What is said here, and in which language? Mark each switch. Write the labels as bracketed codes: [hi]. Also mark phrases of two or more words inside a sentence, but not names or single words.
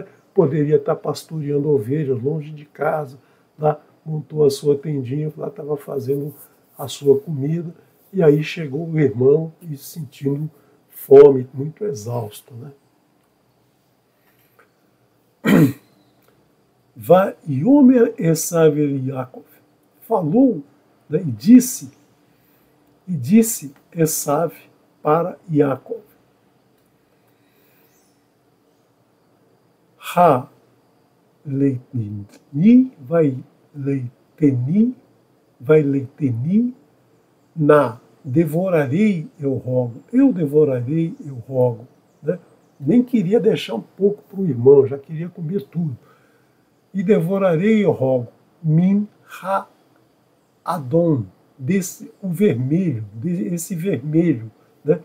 [pt] Poderia estar pastoreando ovelhas longe de casa, lá montou a sua tendinha, lá estava fazendo a sua comida, e aí chegou o irmão e sentindo fome, muito exausto, né? [he] ויאמר עשו אל יעקב, [pt] falou, né, e disse Esav para Yaakov: [he] הלעיטני ואי הלעיטני נא [pt] devorarei eu rogo, eu rogo, né? Nem queria deixar um pouco para o irmão, já queria comer tudo. E devorarei eu rogo, [he] מן האדום, [pt] o vermelho, esse vermelho, né?